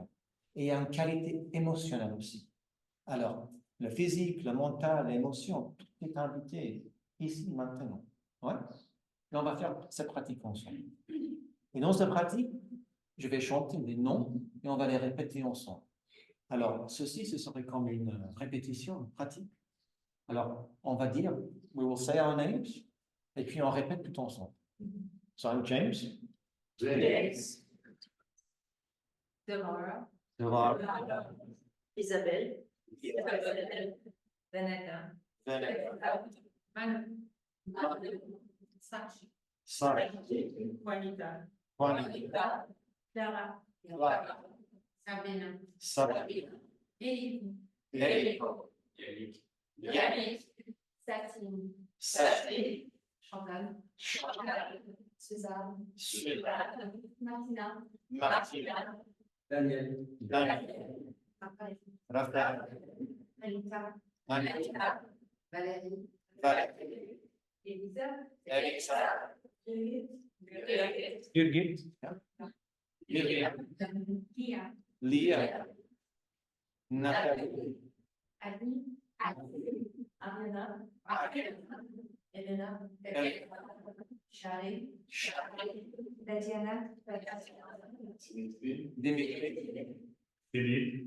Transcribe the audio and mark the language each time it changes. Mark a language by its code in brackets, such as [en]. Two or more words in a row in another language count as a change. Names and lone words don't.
[fr] Et il y a une qualité émotionnelle aussi. Alors, le physique, le mental, l'émotion, tout est invité ici, maintenant. Ouais? Et on va faire cette pratique ensemble. Et dans cette pratique, je vais chanter des noms et on va les répéter ensemble. Alors, ceci, ce serait comme une répétition, une pratique. Alors, on va dire, [en] we will say our names, [fr] et puis on répète tout ensemble. [en] So, I'm James. James. Delora. Delora. Isabelle. Veneta. Manu. Sachi. Juanita. Juanita. Clara. Clara. Sabina. Sabina. Enrico. Yannick. Satine. Satine. Chantal. Suzanne. Suzanne. Martina. Martina. Daniel. Daniel. Raphaël. Anita. Anita. Valérie. Valérie. Elisa. Elisa. Birgit. Birgit. Miriam. Lia. Lia. Nathalie. Ali. Ariana. Elena. Charlie. Tatiana. Dimitri. Philippe.